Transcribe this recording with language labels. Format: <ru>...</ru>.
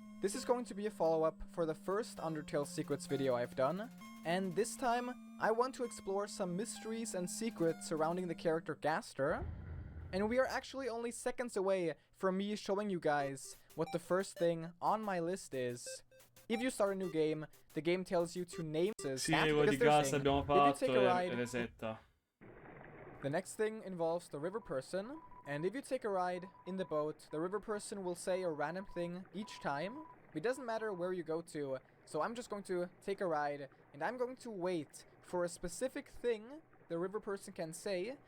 <en>This is going to be a follow-up for the first Undertale Secrets video I've done, and this time I want to explore some mysteries and secrets surrounding the character Gaster, and we are actually only seconds away from me showing you guys what the first thing on my list is. If you start a new game, the game tells you to name this.</en> <it>Sì, quello di gas abbiamo fatto e resetta.</it> <en>The next thing involves the river person, and if you take a ride in the boat, the river person will say a random thing each time. It doesn't matter where you go to, so I'm just going to take a ride, and I'm going to wait for a specific thing the river person can say.</en>